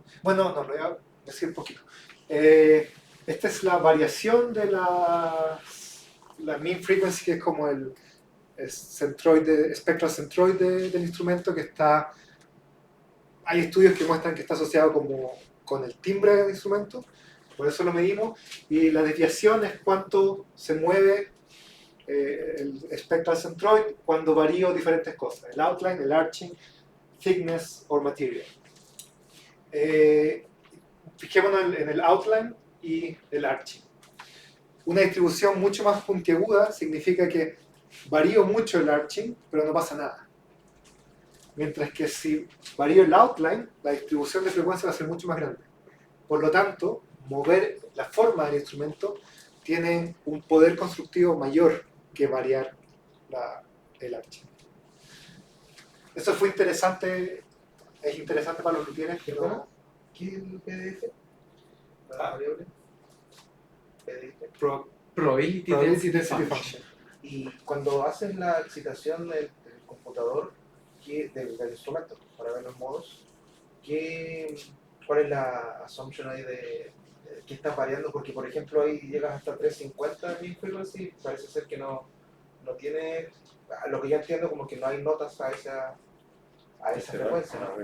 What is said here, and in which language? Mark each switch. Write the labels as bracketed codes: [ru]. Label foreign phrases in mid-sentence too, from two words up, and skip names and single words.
[es] Bueno, no, lo voy a decir un poquito. Esta es la variación de la [en] mean frequency, [es] que es como el [en] spectral centroid [es] del instrumento, que está. Hay estudios que muestran que está asociado con el timbre del instrumento, por eso lo medimos, y la desviación es cuánto se mueve el [en] spectral centroid [es] cuando varío diferentes cosas, el outline, el arching, [en] thickness or material. [es] Fijémonos en el outline y el arching. Una distribución mucho más puntiaguda significa que varío mucho el arching, pero no pasa nada. Mientras que si varío el outline, la distribución de frecuencia va a ser mucho más grande. Por lo tanto, mover la forma del instrumento tiene un poder constructivo mayor que variar el arching. Eso fue interesante, es interesante para los luthieres, pero ¿Qué es el PDF? ¿La Ah. variable? PDF. [en] Probability probability density density function. function. [es] Y cuando haces la excitación del computador, del instrumento, para ver los modos, ¿cuál es la assumption ahí de qué estás variando? Porque, por ejemplo, ahí llegas hasta 350 mil frequency, parece ser que no tiene, a lo que yo entiendo, como que no hay notas a esa frecuencia, ¿no?